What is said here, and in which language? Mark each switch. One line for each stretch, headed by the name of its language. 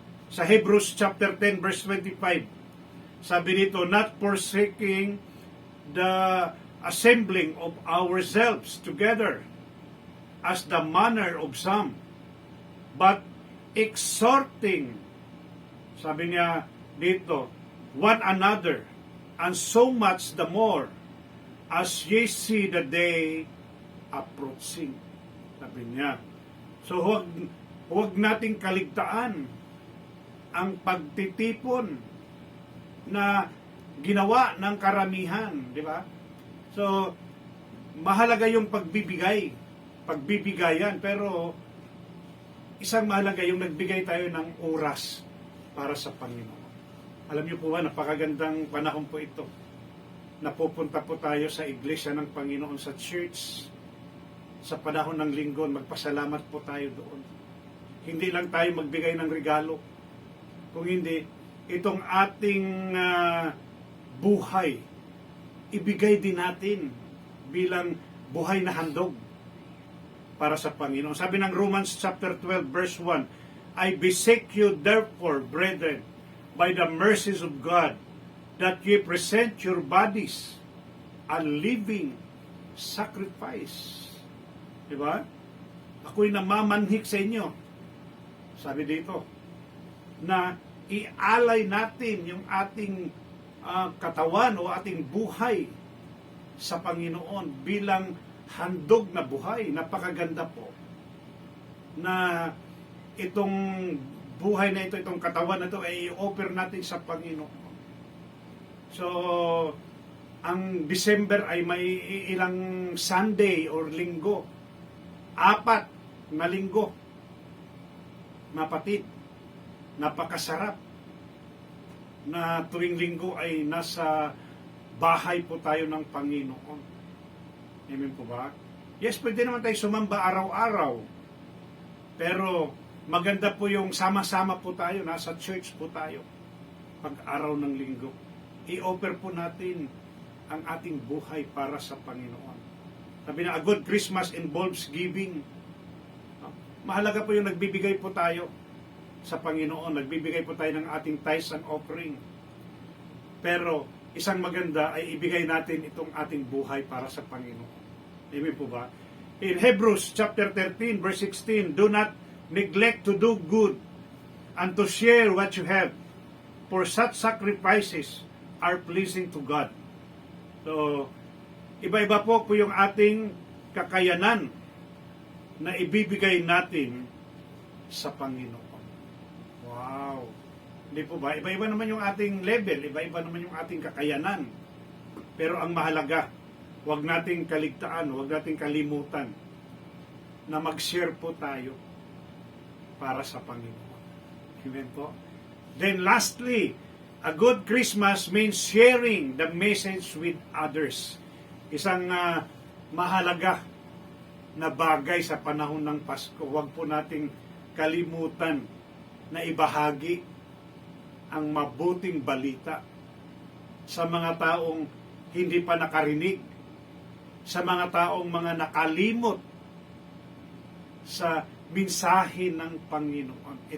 Filipino: Sa
English: Hebrews chapter 10 verse 25,
Filipino: sabi nito,
English: not forsaking the assembling of ourselves together as the manner of some, but exhorting,
Filipino: sabi niya dito,
English: one another, and so much the more as ye see the day approaching.
Filipino: Sabi niya. So huwag nating kaligtaan ang pagtitipon na ginawa ng karamihan, di ba? So mahalaga yung pagbibigayan, pero isang mahalaga yung nagbigay tayo ng oras para sa Panginoon. Alam niyo po ba, napakagandang panahon po ito. napupunta po tayo sa iglesia ng Panginoon, sa church, sa panahon ng linggo, magpasalamat po tayo doon. Hindi lang tayo magbigay ng regalo, kung hindi, itong ating buhay, ibigay din natin bilang buhay na handog para sa Panginoon. Sabi ng
English: Romans chapter 12 verse 1, I beseech you therefore, brethren, by the mercies of God, that ye present your bodies a living sacrifice.
Filipino: Diba? Ako'y namamanhik sa inyo. Sabi dito, na ialay natin yung ating katawan o ating buhay sa Panginoon bilang handog na buhay. Napakaganda po na itong buhay na ito, itong katawan na ito ay i-offer natin sa Panginoon. So, ang December ay may ilang Sunday or linggo. 4 na linggo. Mapatid. Napakasarap na tuwing linggo ay nasa bahay po tayo ng Panginoon. Amen po ba? Yes, pwede naman tayo sumamba araw-araw. Pero maganda po yung sama-sama po tayo, nasa church po tayo pag-araw ng linggo. I-offer po natin ang ating buhay para sa Panginoon. Sabi na,
English: a good Christmas involves giving.
Filipino: Mahalaga po yung nagbibigay po tayo sa Panginoon. Nagbibigay po tayo ng ating tithes and offering. Pero isang maganda ay ibigay natin itong ating buhay para sa Panginoon. Amen po ba?
English: In Hebrews chapter 13 verse 16, do not neglect to do good and to share what you have, for such sacrifices are pleasing to God.
Filipino: So, iba-iba po yung ating kakayanan na ibibigay natin sa Panginoon. Wow! Hindi po ba? Iba-iba naman yung ating level, iba-iba naman yung ating kakayanan. Pero ang mahalaga, huwag nating kaligtaan, huwag nating kalimutan na mag-share po tayo para sa Panginoon. Amen po?
English: Then lastly, a good Christmas means sharing the message with others.
Filipino: Isang mahalaga na bagay sa panahon ng Pasko. Huwag po nating kalimutan na ibahagi ang mabuting balita sa mga taong hindi pa nakarinig, sa mga taong mga nakalimot sa mensahe ng Panginoon.